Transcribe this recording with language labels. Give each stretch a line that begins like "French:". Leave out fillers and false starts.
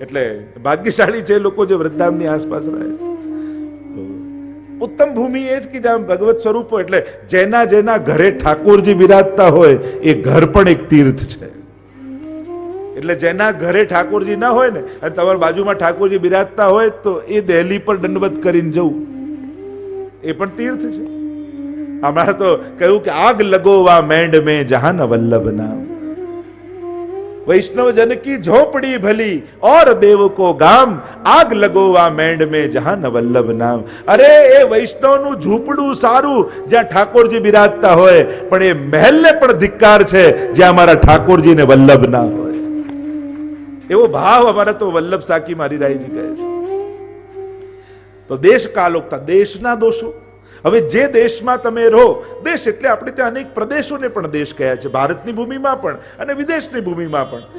Gujarati: એટલે ભાગ્યશાળી છે લોકો જે વૃદ્ધામની આસપાસ રહે. ઉત્તમ ભૂમિ એ જ કે જ્યાં ભગવત સ્વરૂપો, એટલે જેના જેના ઘરે ઠાકોરજી બિરાજતા હોય એ ઘર પણ એક તીર્થ છે. એટલે જેના ઘરે ઠાકોરજી ના હોય ને અને તમારી બાજુમાં ઠાકોરજી બિરાજતા હોય તો એ દહેલી પર દંડવત કરીને જવું એ પણ તીર્થ છે. હમણાં તો કહ્યું કે
Hindi: આગ લગોવા મેંડ में जहां वल्लभ नाम, वैष्णव जन की झोपड़ी भली और देव को गाम, आग लगोवा मेंड में जहां वल्लभ नाम.
Gujarati: અરે એ વૈષ્ણવનું ઝૂંપડું સારું જ્યાં ઠાકોરજી બિરાજતા હોય, પણ એ મહેલને પણ ધિક્કાર છે જ્યાં અમારા ઠાકોરજીને વલ્લભ ના હોય. એવો ભાવ અમારા તો વલ્લભ સાકી મારી રાયજી કહે છે. તો દેશ કાલોકતા, દેશના દોષો. હવે જે દેશમાં તમે રહો, દેશ એટલે આપણે ત્યાં અનેક પ્રદેશોને પણ દેશ કહ્યા છે, ભારતની ભૂમિમાં પણ અને વિદેશની ભૂમિમાં પણ.